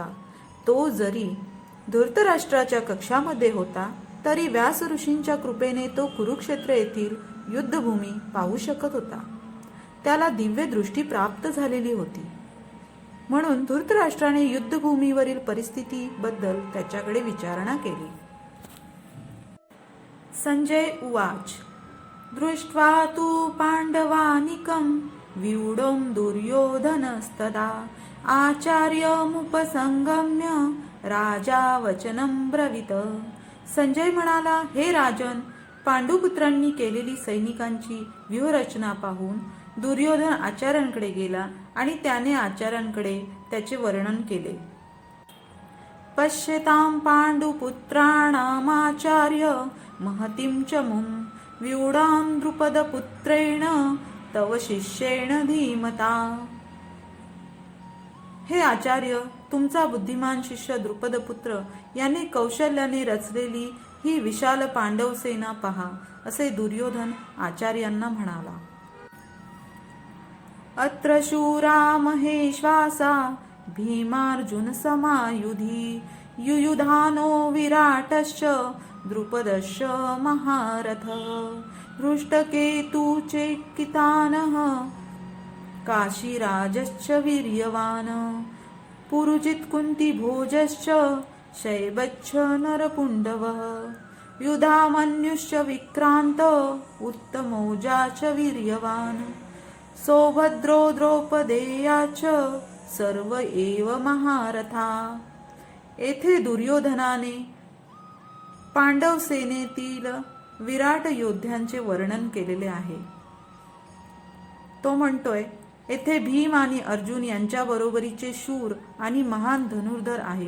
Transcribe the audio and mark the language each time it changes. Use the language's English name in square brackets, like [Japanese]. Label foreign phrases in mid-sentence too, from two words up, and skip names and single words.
[Marathi] तो जरी धूर्तराष्ट्राच्या कक्षामध्ये होता तरी व्यास ऋषींच्या कृपेने तो कुरुक्षेत्र येथील युद्धभूमी पाहू शकत होता. त्याला दिव्य दृष्टी प्राप्त झालेली होती. म्हणून धूर्तराष्ट्राने युद्धभूमीवरील परिस्थितीबद्दल त्याच्याकडे विचारणा केली. [Sanskrit] संजय उवाच. दृष्ट्वा तु पांडवानिकं व्यूढं दुर्योधनस्तदा आचार्यमुपसंगम्य राजा वचनं ब्रवीत. [Marathi] संजय म्हणाला, हे राजन, पांडुपुत्रांनी केलेली सैनिकांची व्यूहरचना पाहून दुर्योधन आचार्यांकडे गेला आणि त्याने आचार्यांकडे त्याचे वर्णन केले. [Sanskrit] पश्यतां पांडुपुत्राणामाचार्य महतीं च मुं व्यूढां द्रुपदपुत्रेण तव शिष्येण धीमता. [Marathi] हे आचार्य, तुमचा बुद्धिमान शिष्य द्रुपदपुत्र याने कौशल्याने रचलेली ही विशाल पांडव सेना पहा, असे दुर्योधन आचार्यांना म्हणाला. [Sanskrit] अत्र शूरा महेश्वासा भीमार्जुन समायुधी युयुधानो विराटश्च द्रुपदश्च महारथ हृष्टकेतुश्चेकितानः काशीराजश्च वीर्यवान् पुरुजित् कुन्तिभोजश्च शैबश्च नरपुण्डवः युधामन्युश्च विक्रान्त उत्तमौजा च वीर्यवान् सौभद्रो द्रौपदेया च सर्व एव महारथा. [Marathi] येथे दुर्योधनाने पांडव सेनेतील विराट योद्ध्यांचे वर्णन केलेले आहे. तो म्हणतोय, येथे भीम आणि अर्जुन यांच्या बरोबरीचे शूर आणि महान धनुर्धर आहेत.